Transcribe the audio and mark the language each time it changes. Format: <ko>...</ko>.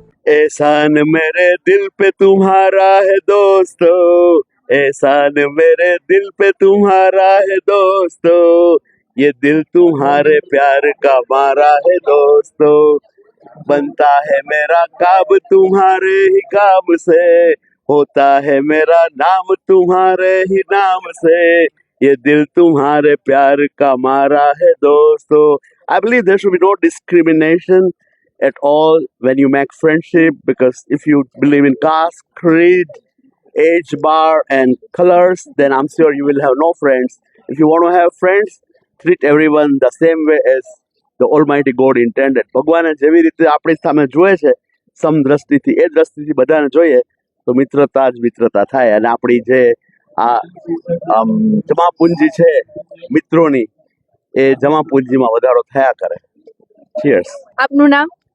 <hi>एहसान मेरे दिल पे तुम्हारा है दोस्तों, एहसान मेरे दिल पे तुम्हारा है दोस्तों, ये दिल तुम्हारे प्यार का मारा है दोस्तों, बनता है मेरा काम तुम्हारे ही काम से, होता है मेरा नाम तुम्हारे ही नाम से, ये दिल तुम्हारे प्यार का मारा है दोस्तों.</hi> <en>I believe there should be no discrimination at all when you make friendship, because if you believe in caste, creed, age bar and colors, then I'm sure you will have no friends. If you want to have friends, treat everyone the same way as the Almighty God intended.</en> <gu>ભગવાને જેવી રીતે આપણી સામે જોયે છે સમદ્રષ્ટિથી, એ દ્રષ્ટિથી બધાને જોઈએ તો મિત્રતા જ મિત્રતા થાય. અને આપણી જે આ જમાપુંજી છે મિત્રોની, એ જમાપુંજીમાં વધારો થયા કરે.</gu> <en>Cheers.</en> <gu>આપનું નામ?</gu>